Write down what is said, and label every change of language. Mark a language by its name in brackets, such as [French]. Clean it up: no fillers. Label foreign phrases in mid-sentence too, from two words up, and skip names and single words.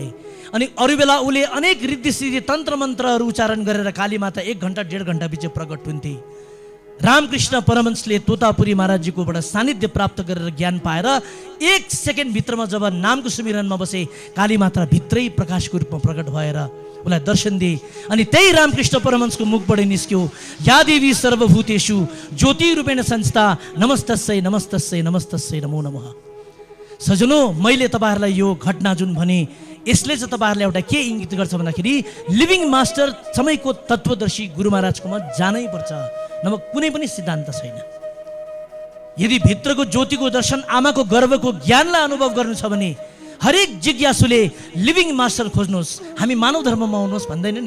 [Nepali] अनि अरू बेला उले अनेक रीति सिद्धि तन्त्र मन्त्रहरू उच्चारण गरेर काली माता 1 घण्टा 1.5 घण्टा पछि प्रकट हुन्थे। रामकृष्ण परमहंसले तोतापुरी महाराजजीकोबाट सानिध्य प्राप्त गरेर ज्ञान पाएर 1 सेकेन्ड भित्रमा जब नामको सुमिरनमा बसे, काली माता भित्रै प्रकाशको रूपमा प्रकट भएर उलाई दर्शन दिए। अनि त्यही रामकृष्ण परमहंसको मुखबाट निस्क्यो, [Sanskrit] या देवी सर्वभूतेषु ज्योति रूपेण संस्था नमस्तस्यै नमस्तस्यै नमस्तस्यै नमो नमः। [Nepali] सजनो, मैले तपाईँहरूलाई यो घटना जुन भने यसले चाहिँ तपाईँहरूलाई एउटा के इङ्गित गर्छ भन्दाखेरि [English] living master [Nepali] समयको तत्त्वदर्शी गुरु महाराजकोमा जानै पर्छ, नभए कुनै पनि सिद्धान्त छैन। यदि भित्रको ज्योतिको दर्शन, आमाको गर्भको ज्ञानलाई अनुभव गर्नु छ भने हरेक जिज्ञासुले [English] living master [Nepali] खोज्नुहोस्, हामी मानव धर्ममा आउनुहोस् भन्दैन नि।